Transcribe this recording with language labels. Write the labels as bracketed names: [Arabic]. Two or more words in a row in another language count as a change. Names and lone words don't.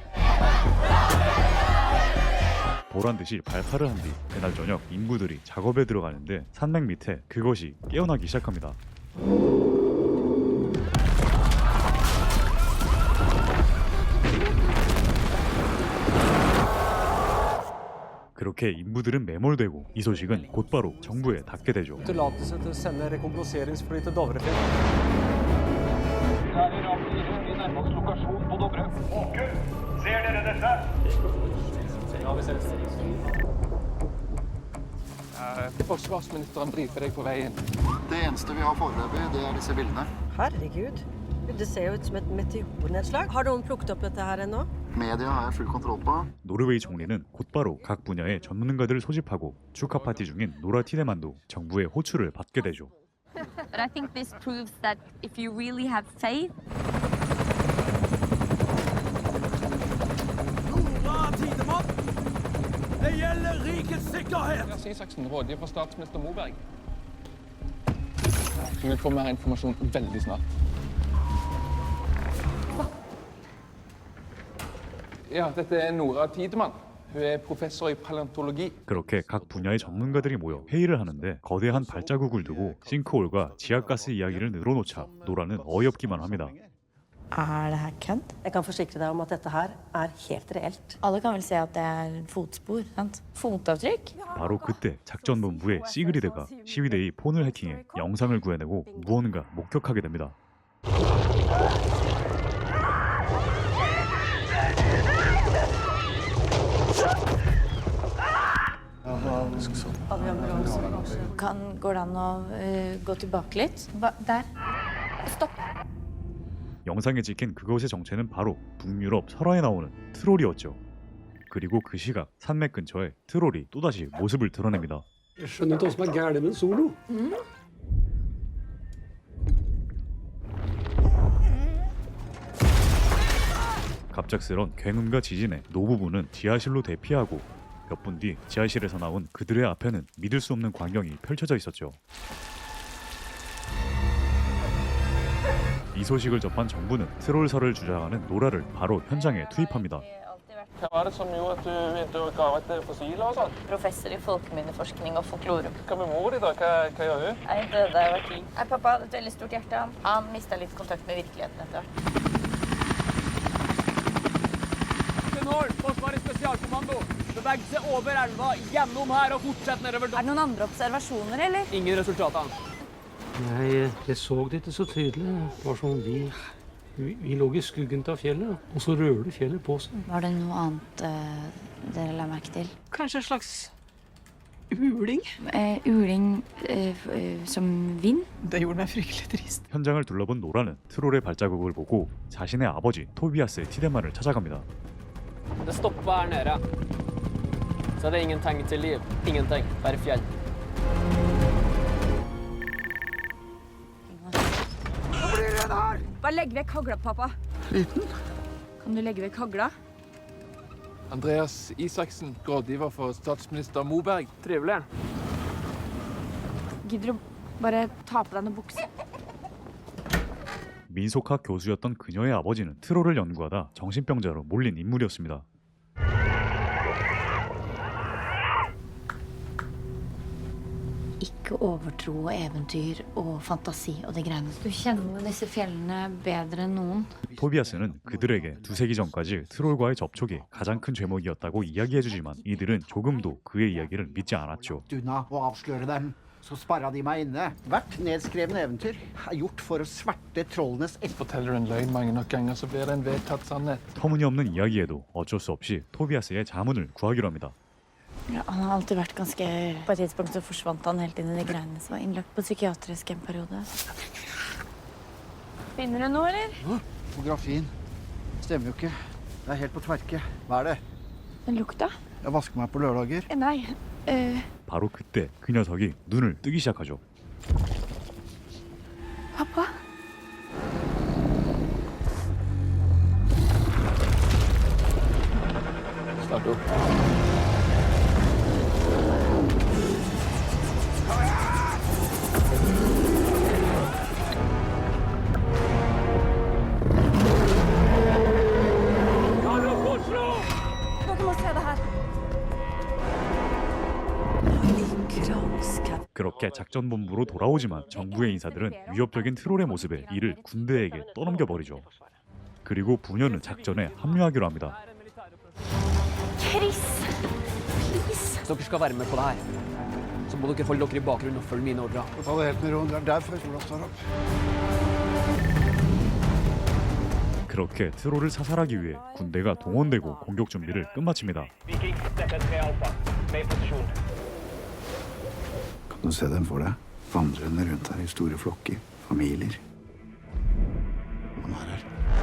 [Korean] 보란듯이 발파를 한 뒤 그날 저녁 인부들이 작업에 들어가는데 산맥 밑에 그것이 깨어나기 시작합니다. 그렇게 인부들은 매몰되고 이 소식은 곧바로 정부에 닿게 되죠. [Norwegian] Tillatelse til å sende rekognoseringsfly til Dovrefjell. Forsvarsministeren brifer deg på veien. Det eneste vi har foreløpig, det er disse bildene. Herregud. Det ser jo ut som et meteornedslag. Har noen plukket opp dette her ennå? Media har jeg full kontroll på. [Korean] 노르웨이 총리는 곧바로 각 분야의 전문가들을 소집하고 축하 파티 중인 노라 티데만도 정부의 호출을 받게 되죠. [English] But I think this proves that if you really have faith, [Norwegian] Det gjelder rikets sikkerhet! Andreas Isaksen, rådgiver for statsminister Moberg. Du vil få mer informasjon veldig snart. Ja, dette er Nora Tidemann. Hun er professor i paleontologi. [Korean] 그렇게 각 분야의 전문가들이 모여 회의를 하는데 거대한 발자국을 두고 싱크홀과 지하가스 이야기를 늘어놓자 노라는 어이없기만 합니다. [Norwegian] Er det her kødd? Jeg kan forsikre deg om at dette her er helt reelt. Alle kan vel se at det er fotspor, sant? Fotavtrykk? [Korean] 바로 그때 작전본부의 시그리드가 시위대의 폰을 해킹해 영상을 구해내고 무언가 목격하게 됩니다. [Norwegian] Går det an å gå tilbake litt? Der. stopp. [Korean] 영상에 찍힌 그것의 정체는 바로 북유럽 설화에 나오는 트롤이었죠. 그리고 그 시각 산맥 근처에 트롤이 또다시 모습을 드러냅니다. [Norwegian] Jeg skjønner ikke hva som er gærent med en solo. [Korean] 갑작스런 굉음과 지진에 노부부는 지하실로 대피하고 몇 분 뒤 지하실에서 나온 그들의 앞에는 믿을 수 없는 광경이 펼쳐져 있었죠. 이 소식을 접한 정부는 트롤설을 주장하는 노라를 바로 현장에 투입합니다. [Norwegian] Hva var det som gjorde at du begynte å grave etter fossiler og sånt? Professor i folkeminneforskning og folklore. Hva med mor di da? Hva gjør hun? Jeg døde da jeg var 10. Pappa hadde et veldig stort hjerte. Han mistet litt kontakt med virkeligheten etter hvert. Forsvarets spesialkommando. Beveg seg over elva, gjennom her og fortsett nedover. Er det noen andre observasjoner, eller? Ingen resultater. Nei, jeg så det ikke så tydelig. Det var som vi lå i skuggen av fjellet, og så rører fjellet på seg. Var det noe annet dere la merke til? Kanskje en slags uling? Uling som vind? Det gjorde meg fryktelig trist. [Korean] 현장을 둘러본 노라는 트롤의 발자국을 보고 자신의 아버지 토비아스 티데만을 찾아갑니다. [Norwegian] Det stopper her nede. Så det er ingen tegn til liv. Ingenting. Bare fjell. Bare legg vekk hagla, pappa. Liten. Kan du legge vekk hagla? Andreas Isaksen, rådgiver for statsminister Moberg. Trivelig. Gidder du bare ta på deg noen bukser? [Korean] 민속학 교수였던 그녀의 아버지는 트롤을 연구하다 정신병자로 몰린 인물이었습니다. [Norwegian] Ikke overtro og eventyr og fantasi og det greiene. Du kjenner disse fjellene bedre enn noen. [Korean] 토비아스는 그들에게 두세기 전까지 트롤과의 접촉이 가장 큰 죄목이었다고 이야기해주지만 이들은 조금도 그의 이야기를 믿지 않았죠. [Norwegian] Unna å avsløre dem. Så sperra de meg inne. Hvert nedskrevne eventyr er gjort for å sverte trollenes Forteller du en løgn mange nok ganger, så blir det en vedtatt sannhet. [Korean] 터무니없는 이야기에도 어쩔 수 없이 토비아스의 자문을 구하기로 합니다. [Norwegian] Ja, han har alltid vært ganske... På et tidspunkt så forsvant han helt inn i de greiene som var innlagt på psykiatrisk en periode. Finner du noe, eller? Fotografien stemmer jo ikke. Det er helt på tverke. Hva er det? Den lukta? Jeg vasker meg på lørdager. Nei, [Korean] 바로 그때 그 녀석이 눈을 뜨기 시작하죠. [Norwegian] pappa? Start opp. Dere må se det her. [Korean] 그렇게 작전본부로 돌아오지만 정부의 인사들은 위협적인 트롤의 모습에 이를 군대에게 떠넘겨버리죠. 그리고 부녀는 작전에 합류하기로 합니다. [English] Chris, please. [Norwegian] Hvis dere skal være med på det her, så må dere holde dere i bakgrunnen og følge mine ordrer. Ta det helt med ro. Det er derfor Sola står opp. [Korean] 그렇게 트롤을 사살하기 위해 군대가 동원되고 공격 준비를 끝마칩니다. [Norwegian] Kan du se dem for deg? Vandrende rundt her i store flokker. Familier. Han er her.